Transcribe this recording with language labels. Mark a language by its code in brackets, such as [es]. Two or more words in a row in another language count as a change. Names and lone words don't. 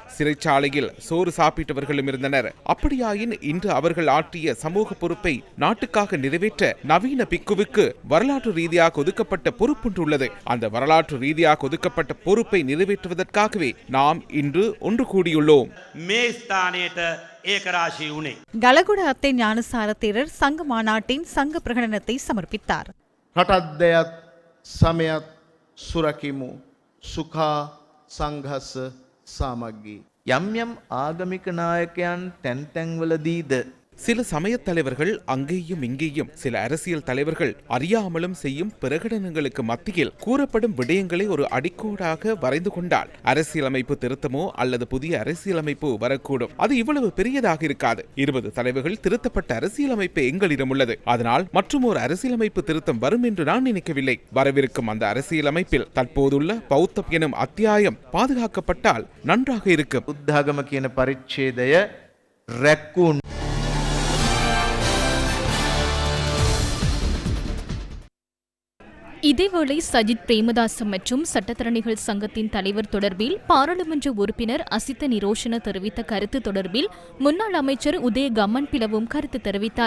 [ta] சிறைச்சாலையில் சோறு சாப்பிட்டவர்களும் இருந்தனர். அப்படியாயின் இன்று அவர்கள் ஆற்றிய சமூக பொறுப்பை நாட்டுக்காக நிறைவேற்ற நவீன பிக்குவுக்கு வரலாற்று ரீதியாக ஒதுக்கப்பட்ட பொறுப்புள்ளது. அந்த வரலாற்று ரீதியாக ஒதுக்கப்பட்ட பொறுப்பை நிறைவேற்றுவதற்காகவே நாம் இன்று ஒன்று கூடியுள்ளோம். கலகுட அத்தை ஞானசார தேரர் சங்க மாநாட்டின் சங்க பிரகடனத்தை சமர்ப்பித்தார். [si] රටත්දයත් සමයත් සුරකිමු [pi] සුඛා සංඝස සාමග්ගී [si] යම් යම් ආගමික නායකයන් තැන් තැන්වලදීද [ta] சில சமய தலைவர்கள் அங்கேயும் இங்கேயும், சில அரசியல் தலைவர்கள் அறியாமலும் செய்யும் பிரகடனங்களுக்கு மத்தியில் கூறப்படும் விடயங்களை ஒரு அடிக்கோடாக வரைந்து கொண்டால் அரசியலமைப்பு திருத்தமோ அல்லது புதிய அரசியலமைப்பு வரக்கூடும். அது இவ்வளவு பெரியதாக இருக்காது. 20 தலைவர்கள் திருத்தப்பட்ட அரசியலமைப்பு எங்களிடம் உள்ளது. அதனால் மற்றும் ஒரு அரசியலமைப்பு திருத்தம் வரும் என்று நான் நினைக்கவில்லை. வரவிருக்கும் அந்த அரசியலமைப்பில் தற்போதுள்ள பௌத்தம் எனும் அத்தியாயம் பாதுகாக்கப்பட்டால் நன்றாக இருக்கும். [si] උද්ධාගම කියන පරිච්ඡේදය රැක්කුන් [ta] இதேவேளை சஜித் பிரேமதாச மற்றும் சட்டத்தரணிகள் சங்கத்தின் தலைவர் தொடர்பில் பாராளுமன்ற உறுப்பினர் அசித்த நிரோஷன தெரிவித்த கருத்து தொடர்பில் முன்னாள் அமைச்சர் உதய கம்மன் பிளவும் கருத்து தெரிவித்தார்.